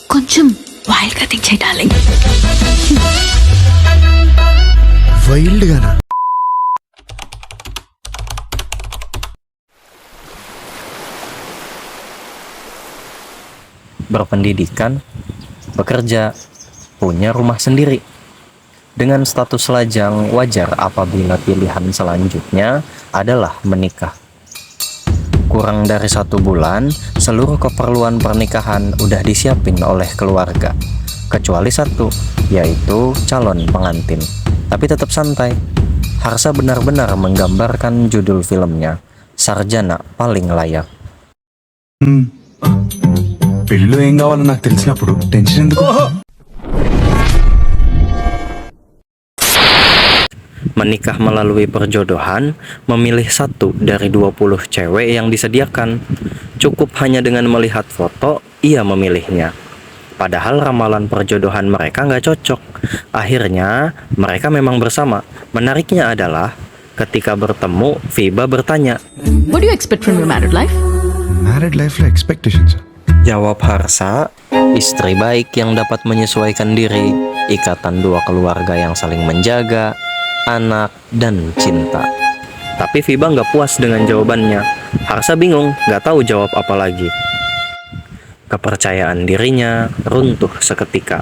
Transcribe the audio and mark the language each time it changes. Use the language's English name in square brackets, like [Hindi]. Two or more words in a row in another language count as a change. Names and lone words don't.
[Telugu] కొంచెం వైల్డ్ గా థింక్ చేయి డార్లింగ్. వైల్డ్ గానా? [Indonesian] Berpendidikan, bekerja, punya rumah sendiri. Dengan status lajang, wajar apabila pilihan selanjutnya adalah menikah. Kurang dari 1 bulan, seluruh keperluan pernikahan udah disiapin oleh keluarga. Kecuali satu, yaitu calon pengantin. Tapi tetap santai. Harsha benar-benar menggambarkan judul filmnya, Sarjana Paling Layak. [Telugu] పెళ్ళిలో ఏం కావాలో నాకు తెలిసినప్పుడు టెన్షన్ ఎందుకు? [Indonesian] Menikah melalui perjodohan, memilih satu dari 20 cewek yang disediakan. Cukup hanya dengan melihat foto, ia memilihnya. Padahal ramalan perjodohan mereka nggak cocok. Akhirnya, mereka memang bersama. Menariknya adalah, ketika bertemu, Fiba bertanya, [English] What do you expect from your married life? married life లో ఎక్స్పెక్టేషన్స్. [Indonesian] jawab Harsha, istri baik yang dapat menyesuaikan diri, ikatan 2 keluarga yang saling menjaga, anak, dan cinta. Tapi Fiba nggak puas dengan jawabannya. Harsha bingung, nggak tahu jawab apa lagi. Kepercayaan dirinya runtuh seketika.